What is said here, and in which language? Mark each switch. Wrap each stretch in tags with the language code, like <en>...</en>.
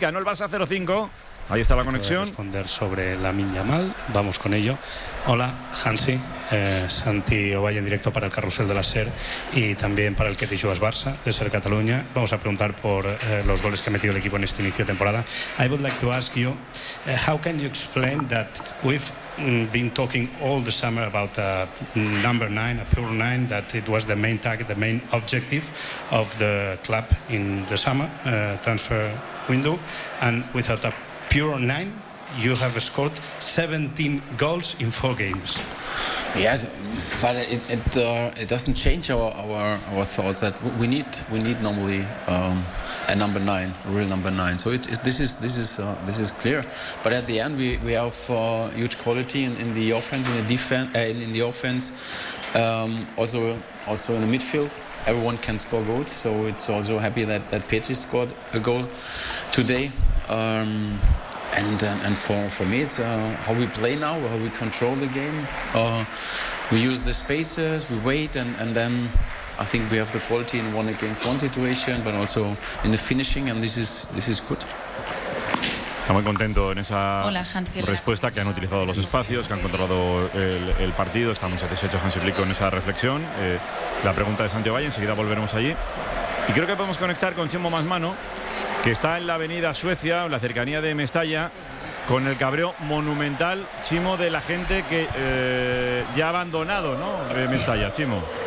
<es>Ganó el Barça 0-5. Ahí está la conexión. Responder sobre Lamine Yamal. Vamos con ello. Hola, Hansi. Santi Ovalle en directo para el Carrusel de la SER y también para el Ketty Juas Barça de SER Cataluña. Vamos a preguntar por los goles que ha metido el equipo en este inicio de temporada.</es> <en>I would like to ask you, how can you explain that we've been talking all the summer about a number 9, a pure 9, that it was the main target, the main objective of the club in the summer transfer window, and without a pure 9, you have scored 17 goals in 4 games. Yes, but it doesn't change our thoughts that we need normally a number 9, a real number 9. So this is clear. But at the end, we have huge quality in the offense, in the defense, in the offense, also in the midfield. Everyone can score goals. So it's also happy that Petri scored a goal today. And for me, it's how we play now, how we control the game. We use the spaces, we wait, and then I think we have the quality in one against one situation, but also in the finishing, and this is good.</en> <es>Está muy contento en esa respuesta, que han utilizado los espacios, que han controlado el partido. Está muy satisfecho Hansi Flick con esa reflexión. La pregunta de Santiago Valle, enseguida volveremos allí. Y creo que podemos conectar con Chimo Masmano, que está en la avenida Suecia, en la cercanía de Mestalla, con el cabreo monumental, Chimo, de la gente que ya ha abandonado, ¿no?, Mestalla, Chimo.</es>